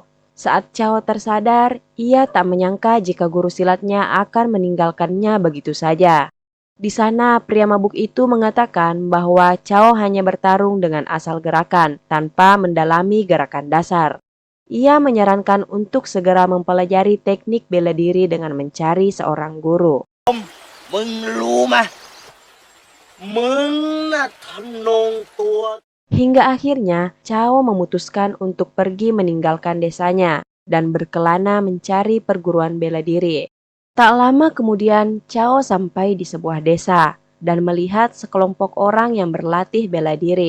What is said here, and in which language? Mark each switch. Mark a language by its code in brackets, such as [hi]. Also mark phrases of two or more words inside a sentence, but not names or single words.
[id] Saat Chao tersadar, ia tak menyangka jika guru silatnya akan meninggalkannya begitu saja. Di sana, pria mabuk itu mengatakan bahwa Chao hanya bertarung dengan asal gerakan tanpa mendalami gerakan dasar. Ia menyarankan untuk segera mempelajari teknik bela diri dengan mencari seorang guru. [th] มึงรู้ไหมมึงน่ะทะนงตัว [id] Hingga akhirnya, Chao memutuskan untuk pergi meninggalkan desanya dan berkelana mencari perguruan bela diri. Tak lama kemudian, Chao sampai di sebuah desa dan melihat sekelompok orang yang berlatih bela diri.